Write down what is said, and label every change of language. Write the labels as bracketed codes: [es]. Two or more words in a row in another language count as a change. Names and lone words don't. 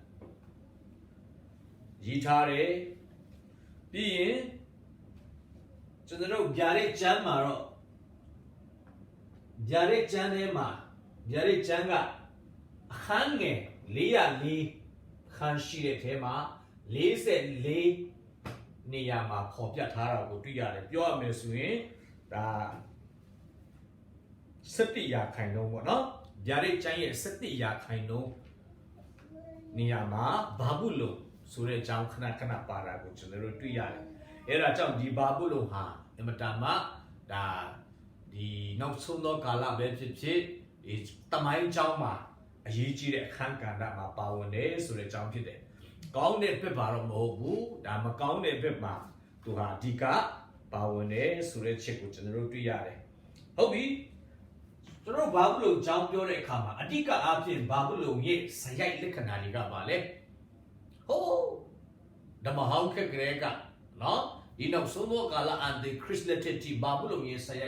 [my] ရည်ထားတယ်ပြီးရင်ကျွန်တော်တို့ဗျာဒိတ်ကျမ်းမှာတော့ဗျာဒိတ်ကျမ်းထဲမှာဗျာဒိတ်ကျမ်းကအခန်းငယ်404ခန်းရှိတဲ့ထဲမှာ44နေရာမှာပေါ်ပြထားတာကိုတွေ့ရတယ်ပြောရမယ်ဆိုရင်ဒါ 17ရာခိုင်နှုန်းပေါ့နော်ဗျာဒိတ်ကျမ်းရဲ့17ရာခိုင်နှုန်းနေရာမှာဘာဘူးလုံဆိုတဲ့အကြောင်းခဏခဏပါတာကိုကျွန်တော်တို့တွေ့ရတယ် era chang di babulo ha ematama da di nok sum no kala be phit di tamai chang ma အရေးကြီးတဲ့အခန်းကဏ္ဍမှာပါဝင်တယ်ဆိုတဲ့အကြောင်းဖြစ်တယ်။ကောင်းတဲ့ဘက်ပါတော့မဟုတ်ဘူး။ဒါမကောင်းတဲ့ဘက်မှာသူဟာအဓိကပါဝင်တယ်ဆိုတဲ့ချက်ကို ကျွန်တော်တို့တွေ့ရတယ်။ဟုတ်ပြီ။ကျွန်တော်ဘာဘူးလို့အကြောင်းပြောတဲ့အခါမှာအဓိကအားဖြင့်ဘာဘူးလို့ရဲ့ဇယိုက်လက္ခဏာတွေကပါလေ။ဟိုးဓမ္မဟောင်းခက်ကလေးကနော်ဒီနောက်ဆုံးသောကာလအန်တီခရစ်လက်တစ်တီဘာဘူးလို့ရဲ့ဇယို